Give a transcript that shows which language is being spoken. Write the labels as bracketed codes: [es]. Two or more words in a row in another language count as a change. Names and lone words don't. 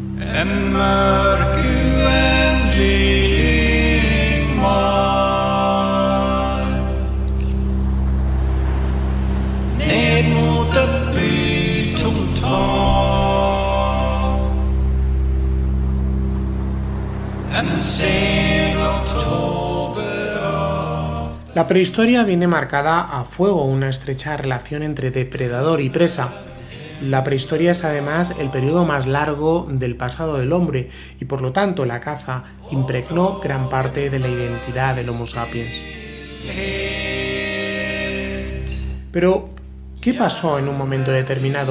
[sv] En mörk uendelig mark ned mot ett blytomt hav. En sen oktoberafton. [es] La prehistoria viene marcada a fuego una estrecha relación entre depredador y presa. La prehistoria es además el periodo más largo del pasado del hombre y por lo tanto la caza impregnó gran parte de la identidad del Homo sapiens. Pero, ¿qué pasó en un momento determinado?